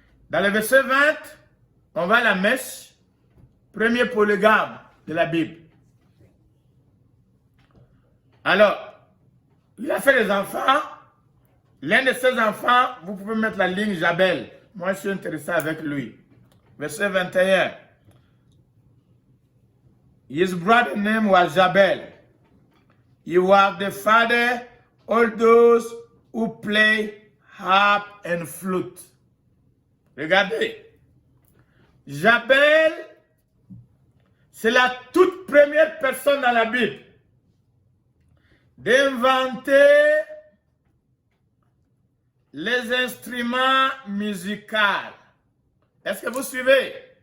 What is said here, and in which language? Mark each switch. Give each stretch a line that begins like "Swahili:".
French: Dans le verset 20, on voit la mèche, premier polygame de la Bible. Alors, il a fait des enfants. L'un de ses enfants, vous pouvez mettre la ligne Jabel. Moi, je suis intéressé avec lui. Verset 21.
English: His brother name was Jabel. He was the father of those who play harp and flute.
French: Regardez. Jabel, c'est la toute première personne dans la Bible d'inventer les instruments musicaux. Est-ce que vous suivez?